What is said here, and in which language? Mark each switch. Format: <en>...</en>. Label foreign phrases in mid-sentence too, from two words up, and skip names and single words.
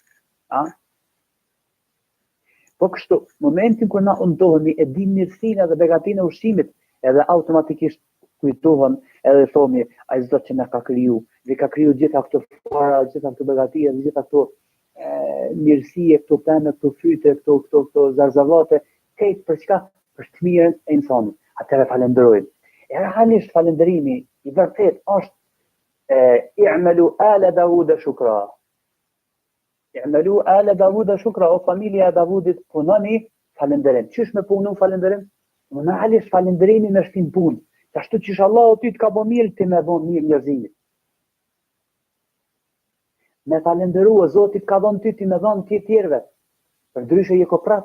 <sq>Po kështu, momentin kur na undohemi, e dim mirësinë dhe begatinë e ushqimit, edhe automatikisht kujtohem edhe thomi, ai Zot që na ka kriju, dhe ka kriju gjitha këto fara, gjitha këto begati, gjitha këto mirësie, këto pemë, këto fyte, këto zarzavate, këtë për çka? Për të mirën e insanit. Atëherë falenderojmë. E realisht falenderimi i vërtet është</sq> <ar>اعملوا آل داوود شكرا. اعملوا آل داوود شكرا,</ar> <sq>o familja e Davudit, punoni falënderim. Qysh me punu falënderim? Normalisht falënderimi me shtin punë. Ashtu qysh Allahu ty të ka bo mirë, ti me bo mirë njerëzimit. Me falënderua, Zotit ka dhënë ty, ti me dhënë ti tjerëve. Përndryshe je koprat.</sq>